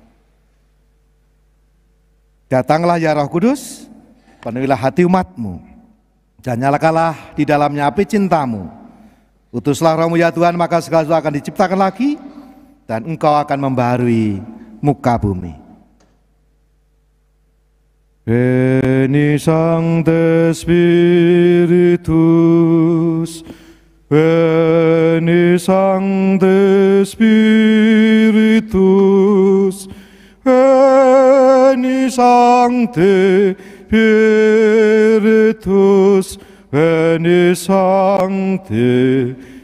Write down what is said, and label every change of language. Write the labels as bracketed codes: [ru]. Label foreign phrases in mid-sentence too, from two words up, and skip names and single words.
[id] Datanglah ya Roh Kudus, penuhilah hati umatmu, dan nyalakanlah di dalamnya api cintamu. Utuslah Rohmu ya Tuhan, maka segala sesuatu akan diciptakan lagi, dan Engkau akan membaharui muka bumi. [la] Veni Sancte Spiritus, Veni Sancte Spiritus, Veni Sancte Spiritus, Veni Sancte